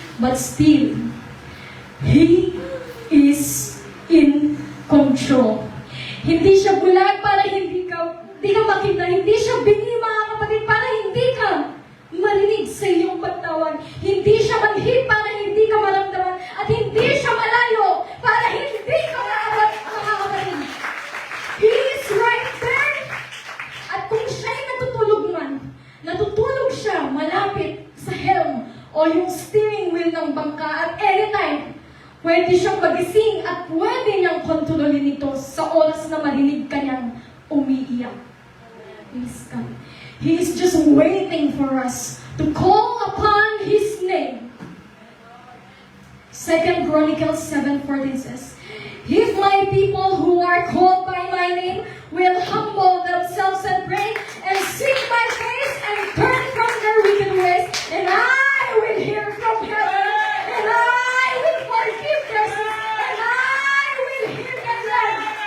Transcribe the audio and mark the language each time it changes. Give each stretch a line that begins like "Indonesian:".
English: But still, He is in control.
Filipino: Hindi siya bulag para hindi ka makita. Hindi siya bingi, mga kapatid, para hindi ka marinig sa iyong pagtawag. Hindi siya manhid para hindi ka maramdaman. At hindi siya malayo para hindi ka maabot, mga kapatid.
English: He is right there.
Filipino: At kung siya'y natutulog siya malapit sa helm o yung steering wheel ng bangka, at anytime, pwede siyang magising at pwede niyang kontrolin ito sa oras na marinig ka niyang umiiyak.
English: Please God. He is just waiting for us to call upon His name. 2 Chronicles 7:14 says, "If my people who are called by my name will humble themselves and pray and seek my face and turn from their wicked ways, and I will hear from heaven, and I will forgive their sins, and I will heal their land."